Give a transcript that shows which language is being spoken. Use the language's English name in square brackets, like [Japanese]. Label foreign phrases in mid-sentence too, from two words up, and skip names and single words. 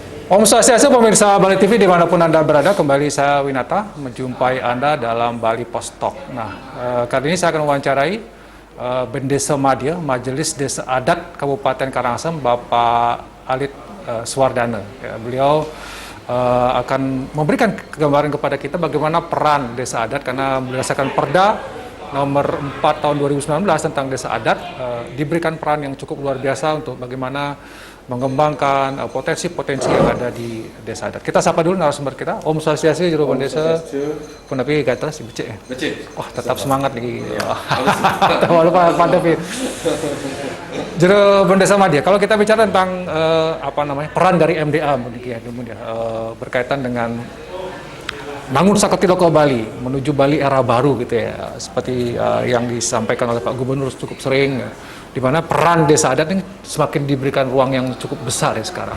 [Indonesian] Om Swastiastu, pemirsa Bali TV dimanapun Anda berada, kembali saya Winata menjumpai Anda dalam Bali Post Talk. Nah, kali ini saya akan mewawancarai Bendesa Madya, Majelis Desa Adat Kabupaten Karangasem, Bapak Alit Swardana. Ya, beliau akan memberikan gambaran kepada kita bagaimana peran desa adat, karena berdasarkan Perda nomor 4 tahun 2019 tentang desa adat, diberikan peran yang cukup luar biasa untuk bagaimana mengembangkan potensi-potensi yang ada di desa adat. Kita sapa dulu narasumber kita, Om Swastiastu, Juru Bendesa. [Balinese] Punapi gatra si becek ya? [Indonesian] Becek. Wah, tetap semangat nih. Walaupun pandemi. Juru Bendesa Madya, kalau kita bicara tentang peran dari MDA berkaitan dengan bangun Saketiloko Bali menuju Bali era baru gitu ya, seperti yang disampaikan oleh Pak Gubernur cukup sering, di mana peran desa adat ini semakin diberikan ruang yang cukup besar ya sekarang.